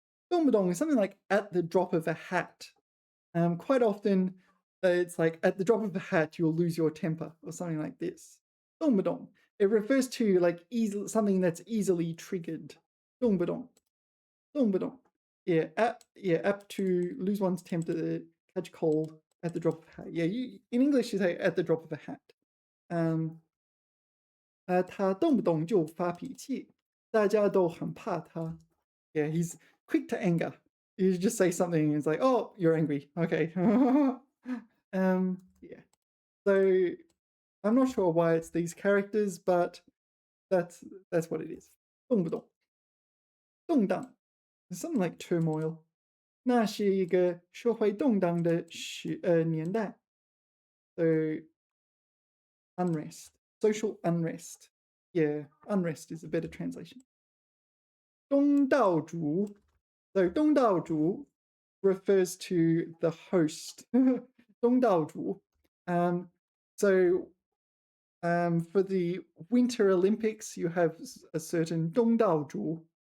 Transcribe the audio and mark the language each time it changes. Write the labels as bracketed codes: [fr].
[en] 动不动 is something like at the drop of a hat. Quite often, it's like at the drop of a hat, you'll lose your temper or something like this. [zh] 动不动. [en] It refers to like something that's easily triggered. [zh] 动不动.动不动. [en] Yeah, apt to lose one's temper, catch cold at the drop of a hat. Yeah, in English you say at the drop of a hat. [zh] 他动不动就发脾气，大家都很怕他。 [en] Yeah, he's quick to anger. You just say something and it's like, oh, you're angry. Okay. Yeah. So I'm not sure why it's these characters, but that's what it is. 动不动，动荡 something like turmoil. [zh] 那是一个社会动荡的年代。 [en] So unrest, social unrest. Yeah, unrest is a better translation. [zh] 东道主. [en] So 东道主 refers to the host. [zh] 东道主. [en] So for the Winter Olympics, you have a certain 东道主.